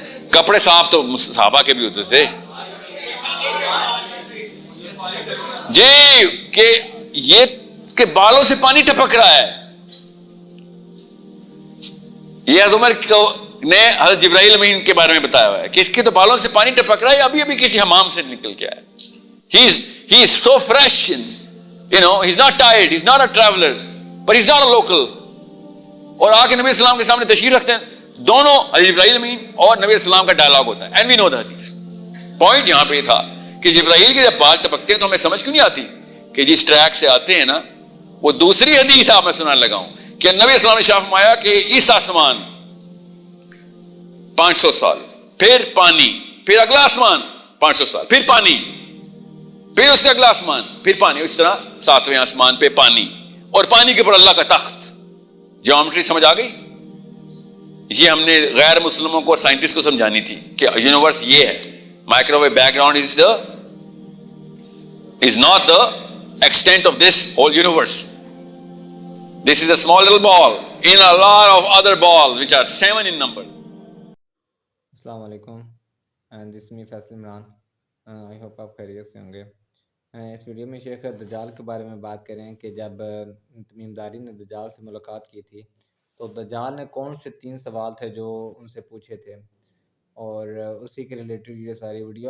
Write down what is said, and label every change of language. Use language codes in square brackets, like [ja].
[ur] کپڑے صاف تو صحابہ کے بھی ہوتے تھے جی, کہ یہ کہ بالوں سے پانی ٹپک رہا ہے. یہ حضرت عمر نے حضرت جبرائیل امین کے بارے میں بتایا ہوا ہے کہ اس کے تو بالوں سے پانی ٹپک رہا ہے, ابھی ابھی کسی حمام سے نکل کے آیا. [en] He is so fresh, he's not tired, he's not a traveler, but he's not a local. [ur] اور آ کے نبی اسلام کے سامنے تشریف رکھتے ہیں. دونوں حضرت جبرائیل امین اور نبی اسلام کا ڈائلاگ ہوتا ہے. [en] And we know the حدیث. [ur] پوائنٹ یہاں پہ تھا کہ جبرائیل کے جب بال ٹپکتے ہیں تو ہمیں سمجھ کیوں نہیں آتی کہ جس ٹریک سے آتے ہیں نا, وہ دوسری حدیث آپ میں سنانے لگا ہوں کہ نبی اسلام نے شاف فرمایا کہ اس آسمان 500 سال, پھر پانی, پھر اگلا آسمان 500 سال, پھر پانی, پھر اس سے اگلا آسمان, پھر پانی, اس طرح 7ویں آسمان پہ پانی, اور پانی کے اوپر اللہ کا تخت. جیومیٹری سمجھ آ گئی؟ یہ ہم نے غیر مسلموں کو اور سائنٹسٹ کو سمجھانی تھی کہ یونیورس یہ ہے. [en] Microwave background is not the extent of this whole universe. This is a small little ball in a lot of other balls which are 7 in number. السلام علیکم, this me Faisal Imran. I hope [ur] آپ خیریت سے ہوں گے. اس ویڈیو میں شیخ دجال کے بارے میں بات کریں کہ جب تمیم داری نے دجال سے ملاقات کی تھی تو دجال نے کون سے 3 سوال تھے جو ان سے پوچھے تھے, اور اسی کے ریلیٹڈ یہ ساری ویڈیو.